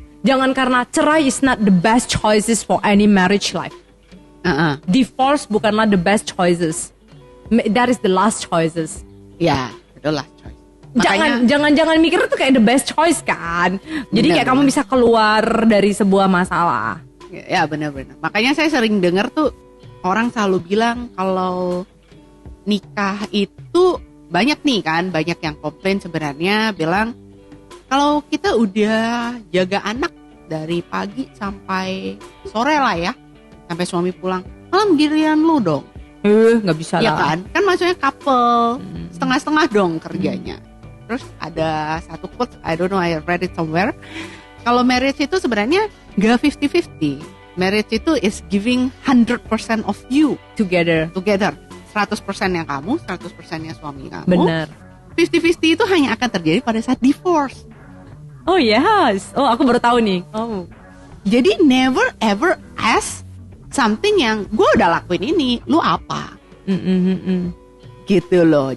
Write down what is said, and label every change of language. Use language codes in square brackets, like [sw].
[id] Jangan karena cerai [en] is not the best choices for any marriage life. Divorce [id] bukanlah [en] the best choices. That is the last choices. [id] Ya, betul lah choice. Jangan mikir itu kayak [en] the best choice [id] kan. Jadi kayak kamu bisa keluar dari sebuah masalah. Ya benar-benar. Makanya saya sering dengar tuh orang selalu bilang kalau nikah itu banyak yang komplain sebenarnya bilang kalau kita udah jaga anak dari pagi sampai sore lah ya, sampai suami pulang, malam giliran lu dong. Nggak bisa ya lah. Kan maksudnya couple setengah-setengah dong kerjanya. Terus ada satu quote, [en] I don't know, I read it somewhere. [id] Kalau marriage itu sebenarnya nggak 50-50. [en] Marriage [id] itu [en] is giving 100% of you Together. [id] 100%-nya kamu, 100%-nya suami kamu. Benar. 50-50 itu hanya akan terjadi pada saat divorce. [en] Oh yes. [id] Oh, aku baru tahu nih. Oh. Jadi [en] never ever ask something [id] yang gue udah lakuin ini, lu apa? Gitu loh.